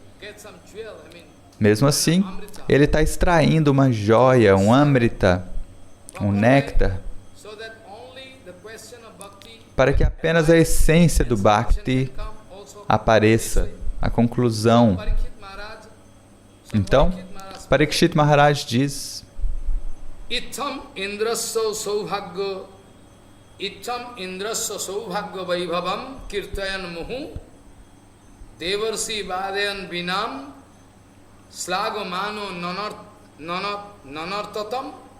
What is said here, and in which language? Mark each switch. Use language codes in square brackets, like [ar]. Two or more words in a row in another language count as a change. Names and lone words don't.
[pt] Mesmo assim, ele está extraindo uma joia, um amrita, um néctar, para que apenas a essência do Bhakti apareça, a conclusão. Então, Parikshit Maharaj diz: [sa] इत्थम् इन्द्रस्य सौभाग्य वैभवम् कीर्तयन् मुहु देवर्षि वादयन् विनम् स्लगमनो ननर्ततम्.